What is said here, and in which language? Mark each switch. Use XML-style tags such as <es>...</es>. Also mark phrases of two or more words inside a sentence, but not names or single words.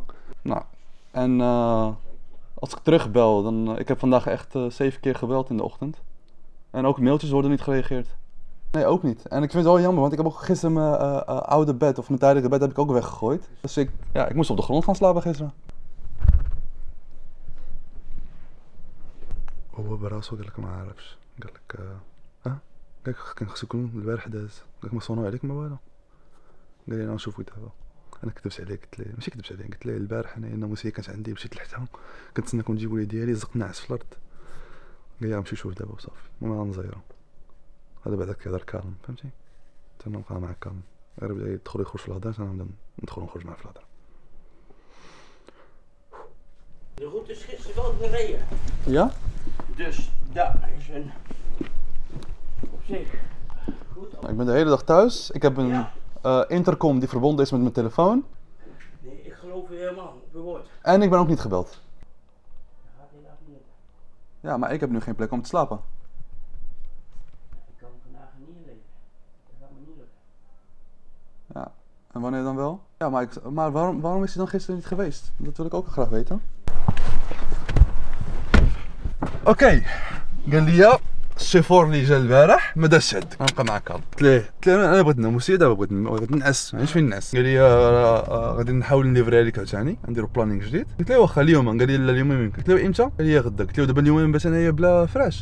<nl>Nou, en als ik terugbel, dan... ik heb vandaag echt 7 keer gebeld in de ochtend. En ook mailtjes worden niet gereageerd. Nee, ook niet. En ik vind het wel jammer, want ik heb ook gisteren mijn oude bed, of mijn tijdelijke bed, heb ik ook weggegooid. Dus ik moest op de grond gaan slapen gisteren.</nl> <ar>هو براسو قال لك ما عارفش، قال لك قال لك كان خصو يكون البارح داز، قال لك ما صونوا عليك ما والو. قال لي انا نشوفك دابا. انا كذبت عليه، قلت ليه ماشي كذبت عليه، قلت ليه البارح انا الناموسيه كانت عندي، مشيت لحدها كنتسناكم تجيبوا لي ديالي، زقت نعس في الارض. قال لي غنمشي نشوف دابا وصافي. المهم غنزيرو هذا بعدا كيهضر كالم فهمتي. حتى انا نبقى معاه كالم غير بدا يدخل يخرج في الهضره انا نبدا ندخل ونخرج معاه في الهضره.</ar> <nl>goed is gisteren wel gereden. Ja? Dus dat is een op zich goed. Ik ben de hele dag thuis. Ik heb een intercom die verbonden is met mijn telefoon. Nee, ik geloof je helemaal op je woord. En ik ben ook niet gebeld. Ja, die laat niet. Ja, maar ik heb nu geen plek om te slapen. Ik kan vandaag niet leven. Dat gaat me niet lukken. Ja, en wanneer dan wel? Ja, maar waarom is hij dan gisteren niet geweest? Dat wil ik ook graag weten. Oké,</nl> <ar>قال لي الشيفور اللي جا البارح ما دارش عندك غنبقى معاك. قلت له انا بغيت ناموسيه دابا بغيت نعس ما عنديش فين نعس. قال لي غادي نحاول نليفريها لك عاوتاني نديرو بلانينغ جديد. قلت له واخا اليوم. قال لي لا اليوم ما يمكن. قلت له امتى؟ قال لي غدا. قلت له دابا اليوم باش انايا بلا فراش.</ar>